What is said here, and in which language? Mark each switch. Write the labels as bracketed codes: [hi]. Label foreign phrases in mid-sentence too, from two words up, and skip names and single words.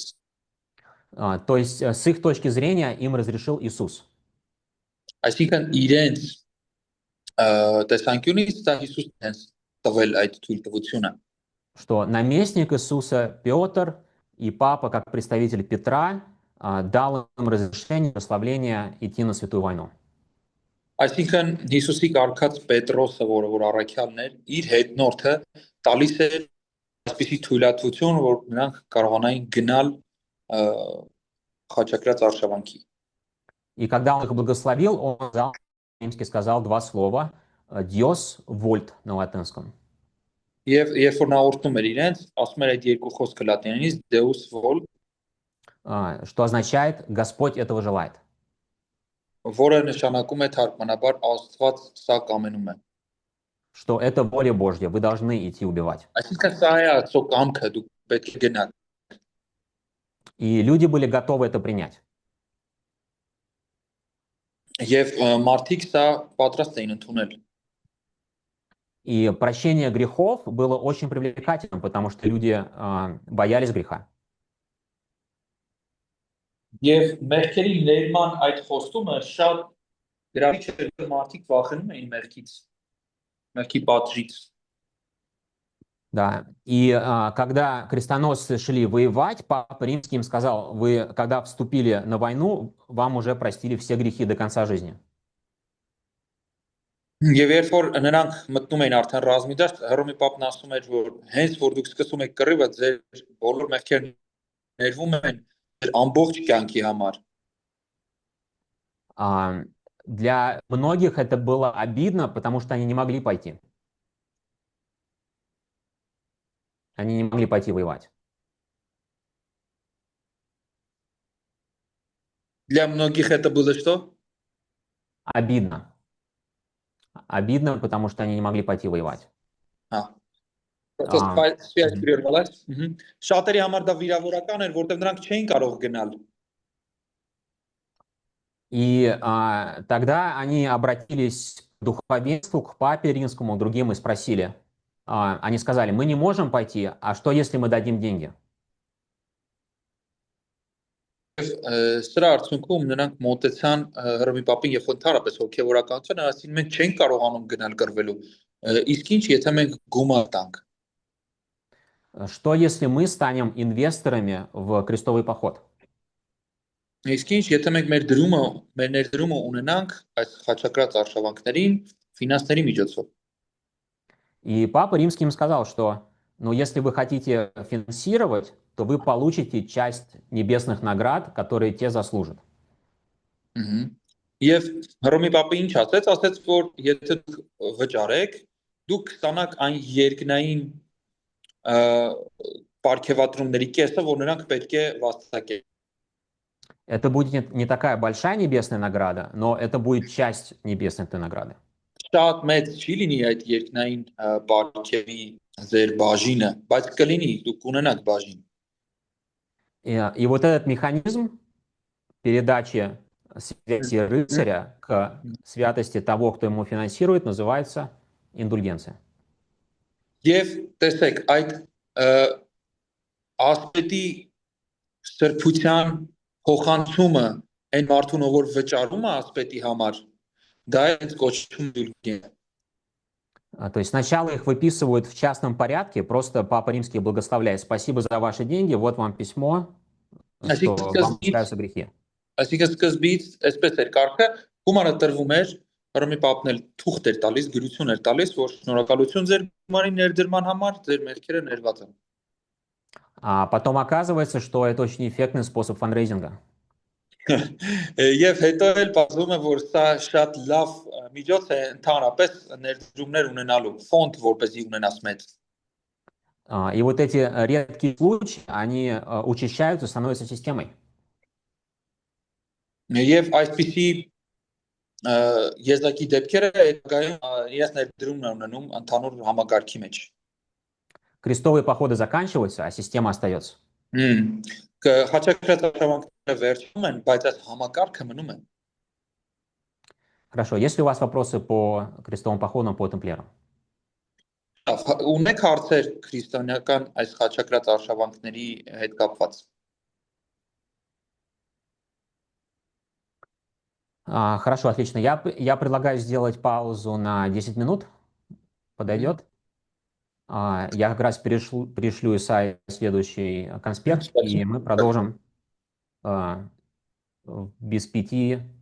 [ru] То есть, с их точки зрения, им разрешил Иисус. [hy] Այսինքն իրենց տեսանկյունից դա Հիսուսն է տվել այդ թույլտվությունը։ [ru] Что наместник Иисуса Петр и Папа, как представитель Петра, дал им разрешение, прославление идти на святую войну. [hy] Այսինքն Հիսուսի կարգած Պետրոսը, որ առաքյալն էր, իր հետնորդը տալիս է այսպիսի թույլատվություն, որ նրանք կարողանային գնալ խաչակրած արշավանքի։ [ru] И когда он их благословил, он сказал два слова [la] «Dios vult» [ru] на латинском. [hy] Եվ երբ որ նա օրհնում էր իրենց, ասում էր այդ երկու խոսքը լատիներենից [la] Deus vult, [ru] что означает «Господь этого желает». [hy] որը նշանակում է թարգմանաբար Աստված սա կամենում է։ [ru] Что это воля Божья, вы должны идти убивать. [hy] Այսինքն սա է Աստծո կամքը, դուք պետք է գնաք։ [ru] И люди были готовы это принять. [hy] Եվ մարդիկ սա պատրաստ էին ընդունել։ [ru] И прощение грехов было очень привлекательным, потому что люди боялись греха. [hy] Եվ մեղքերի ներման այդ խոստումը շատ գրավիչ էր, որ մարդիկ վախենում էին մեղքից, մեղքի պատժից։ [ru] Да. И когда крестоносцы шли воевать, Папа Римский им сказал: вы, когда вступили на войну, вам уже простили все грехи до конца жизни. [hy] Եվ երբ որ նրանք մտնում էին արդեն ռազմի դաշտ, Հռոմի Պապն ասում էր, որ հենց որ դուք սկսում եք կռիվը, ձեր բոլոր մեղքերն ներվում են ձեր ամբողջ կյանքի համար։ [ru] Для многих это было обидно, потому что они не могли пойти. Они не могли пойти воевать. Для многих это было что? Обидно. Обидно, потому что они не могли пойти воевать. [hy] Շատերի համար դա վիրավորական էր, որտեղ նրանք չէին կարող գնալ։ [ru] И тогда они обратились к духовенству, к Папе Римскому, другим и спросили. Они сказали: мы не можем пойти, а что, если мы дадим деньги? [hy] Սրա արդյունքում նրանք մոտեցան Հռոմի Պապին եւ ընդհանրապես հոգեվորականությանը, ասին մենք չենք կարողանում գնալ կռվելու։ Իսկ ինչ եթե մենք գումար տանք։ [ru] Что, если мы станем инвесторами в крестовый поход? [hy] Իսկ ինչ եթե մենք մեր ներդրումը ունենանք այս խաչակրած արշավանքներին ֆինանսների միջոցով։ [ru] И Папа Римский им сказал, что если вы хотите финансировать, то вы получите часть небесных наград, которые те заслужат. [hy] Եվ Հռոմի Պապը ինչ ասեց, որ եթե դուք վճարեք, դուք կստանաք այն երկնային պարգևատրումների կեսը, որ նրանք պետք է վաստակեն։ [ru] Это будет не такая большая небесная награда, но это будет часть небесной этой награды. [hy] Շատ մեծ չի լինի այդ երկնային պարգևի ձեր բաժինը, բայց կլինի, դուք ունենաք բաժին։ [ru] И вот этот механизм передачи связи рыцаря к святости того, кто ему финансирует, называется индульгенция. [hy] Եվ տեսեք, այդ ասպետի սրբության փոխանցումը այն մարդուն, որ վճարում է ասպետի համար, դա է կոչվում ինդուլգենցիա։ [ru] То есть сначала их выписывают в частном порядке, просто Папа Римский благословляет: спасибо за ваши деньги, вот вам письмо, что вам прощаются грехи. [hy] Այսինքն սկզբից այսպես էր կարգը, գումարը տրվում էր, Հռոմի Պապն էլ թուղթ էր տալիս, գրություն էր տալիս, որ շնորհակալություն ձեր գումարի ներդրման համար, ձեր մեղքերը ներված են։ [ru] А потом оказывается, что это очень эффектный способ фандрейзинга. [hy] Եվ հետո էլ բացվում է, որ սա շատ լավ միջոց է ընդհանրապես ներդրումներ ունենալու, ֆոնդ որպեսզի ունենաս մեծ։ [ru] И вот эти редкие случаи, они учащаются, становятся системой. [hy] Եվ այսպիսի եզակի դեպքերը իրենց ներդրումն ունենում ընդհանուր համակարգի մեջ։ [ru] Крестовые походы заканчиваются, а система остается. [hy] Խաչակրած արշավանքները վերջում են, բայց այս համակարգը մնում է։ [ru] Хорошо, есть ли у вас вопросы по крестовым походам, по тамплиерам? [hy] Ունեք հարցեր քրիստոնեական այս խաչակրած արշավանքների հետ կապված։ [ru] Хорошо, отлично. Я предлагаю сделать паузу на 10 минут. Подойдет? Я как раз пришлю Исае следующий конспект, и мы продолжим без 5-10.